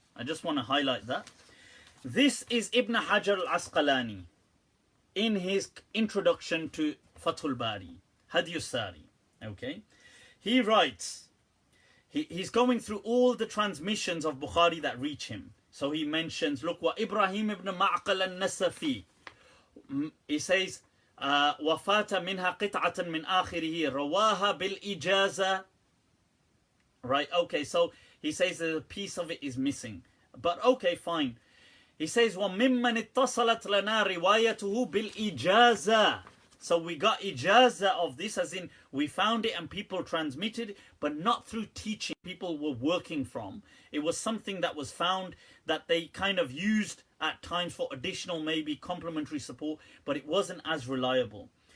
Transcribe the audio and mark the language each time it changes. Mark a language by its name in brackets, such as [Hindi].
[English] I just want to highlight that. This is Ibn Hajar al-Asqalani in his introduction to Fathul Bari, Hadiyus Sari. Okay? He writes, he's going through all the transmissions of Bukhari that reach him. So he mentions, look, wa Ibrahim ibn Ma'qal al-Nasafi. He says, [Arabic] وفات منها قطعة من آخره رواها بالإجازة. [English] Right, okay, so he says that a piece of it is missing. But okay, fine. He says, [Arabic] وَمِمَّنِ اتصلت لنا روايته بالإجازة. [English] So we got ijaza of this, as in we found it and people transmitted, but not through teaching people were working from. It was something that was found that they kind of used at times for additional, maybe complementary support, but it wasn't as reliable.